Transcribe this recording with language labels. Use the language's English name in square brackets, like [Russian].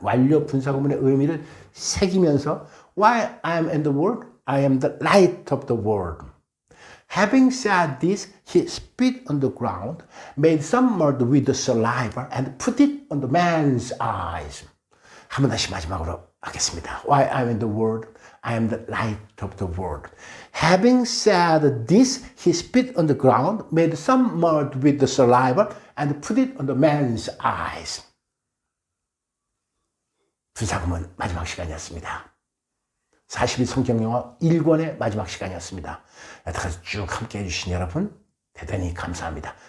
[Korean] 완료 분사구문의 의미를 새기면서 [English] While I am in the world, I am the light of the world. Having said this, he spit on the ground, made some mud with the saliva, and put it on the man's eyes. [Korean] 한번 다시 마지막으로 하겠습니다. [English] While I am in the world, I am the light of the world. Having said this, he spit on the ground, made some mud with the saliva, and put it on the man's eyes. [Korean] 분사구문 마지막 시간이었습니다. 40일 성경영어 1권의 마지막 시간이었습니다. 여태까지 쭉 함께 해주신 여러분 대단히 감사합니다.